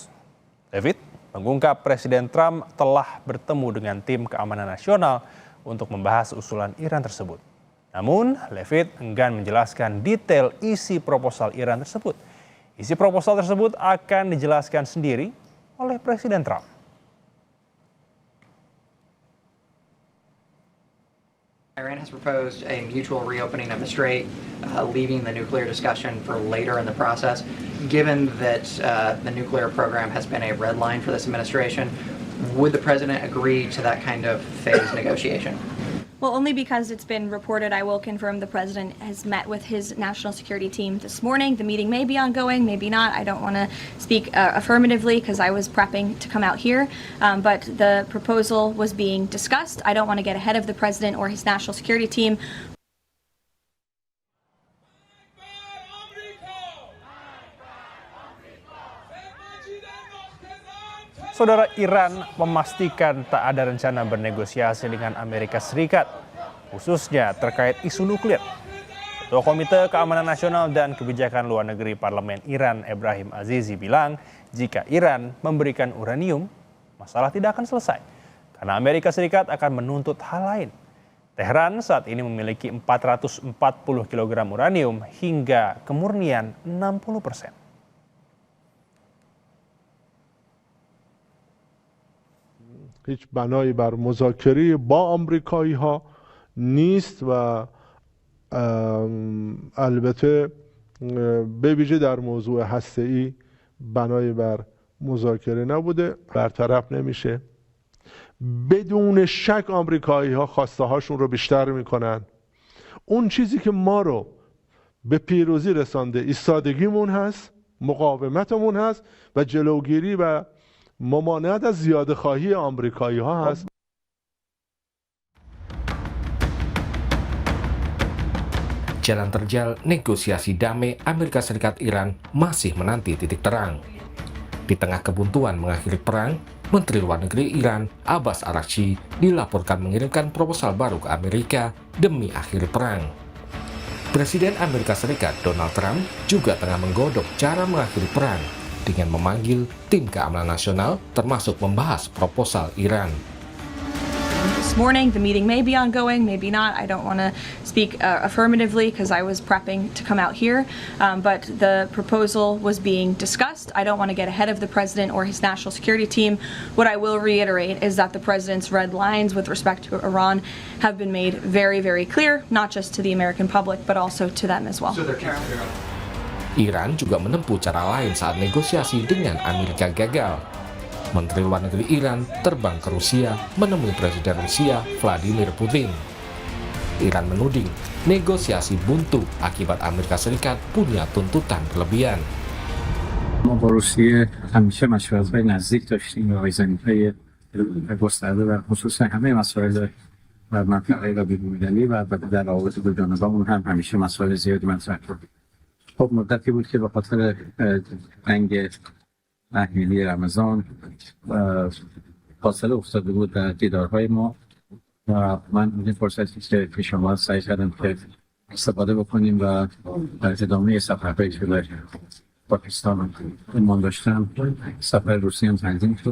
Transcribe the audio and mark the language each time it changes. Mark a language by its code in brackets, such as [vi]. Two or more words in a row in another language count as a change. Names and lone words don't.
[id] Leavitt mengungkap Presiden Trump telah bertemu dengan tim keamanan nasional untuk membahas usulan Iran tersebut. Namun, Leavitt enggan menjelaskan detail isi proposal Iran tersebut. Isi proposal tersebut akan dijelaskan sendiri oleh Presiden Trump. [en] Iran has proposed a mutual reopening of the strait, leaving the nuclear discussion for later in the process. Given that the nuclear program has been a red line for this administration, would the president agree to that kind of phased negotiation? Well, only because it's been reported. I will confirm the president has met with his national security team this morning. The meeting may be ongoing, maybe not. I don't want to speak affirmatively because I was prepping to come out here. But the proposal was being discussed. I don't want to get ahead of the president or his national security team. [id] Saudara, Iran memastikan tak ada rencana bernegosiasi dengan Amerika Serikat, khususnya terkait isu nuklir. Ketua Komite Keamanan Nasional dan Kebijakan Luar Negeri Parlemen Iran, Ebrahim Azizi, bilang jika Iran memberikan uranium, masalah tidak akan selesai, karena Amerika Serikat akan menuntut hal lain. Teheran saat ini memiliki 440 kg uranium hingga kemurnian 60%. [fa] هیچ بنایی بر مذاکره با آمریکایی ها نیست و البته به ویژه در موضوع هسته‌ای بنایی بر مذاکره نبوده، برطرف نمیشه. بدون شک آمریکایی ها خواسته هاشون رو بیشتر میکنن. اون چیزی که ما رو به پیروزی رسانده ایستادگیمون هست، مقاومتمون هست و جلوگیری و ممانعت از زیاده خواهی آمریکایی ها هست. [id] Jalan terjal negosiasi damai Amerika Serikat Iran masih menanti titik terang. Di tengah kebuntuan mengakhiri perang, Menteri Luar Negeri Iran Abbas Araghchi dilaporkan mengirimkan proposal baru ke Amerika demi akhiri perang. Presiden Amerika Serikat Donald Trump juga tengah menggodok cara mengakhiri perang dengan memanggil tim keamanan nasional termasuk membahas proposal Iran. [en] This morning, the meeting may be ongoing, maybe not. I don't want to speak affirmatively because I was prepping to come out here. But the proposal was being discussed. I don't want to get ahead of the president or his national security team. What I will reiterate is that the president's red lines with respect to Iran have been made very, very clear, not just to the American public, but also to them as well. [id] Iran juga menempuh cara lain saat negosiasi dengan Amerika gagal. Menteri Luar Negeri Iran terbang ke Rusia menemui Presiden Rusia Vladimir Putin. Iran menuding negosiasi buntu akibat Amerika Serikat punya tuntutan berlebihan. [fa] ما با روسیه همیشه مشورت‌های نزدیک داشتیم و رایزنی‌های گسترده و خصوصا همه مسائل و منطقه و بین‌المللی و البته در روابط دو جانبه‌مون هم همیشه مسائل زیادی مطرح شد. خب مدتی بود که به خاطر جنگ تحمیلی رمضان فاصله افتاده بود در دیدارهای ما و من این فرصتی که شما سعی کردم که استفاده بکنیم و در ادامه سفرهایی که در پاکستان ایمان داشتم سفر روسیه هم تنظیم شد.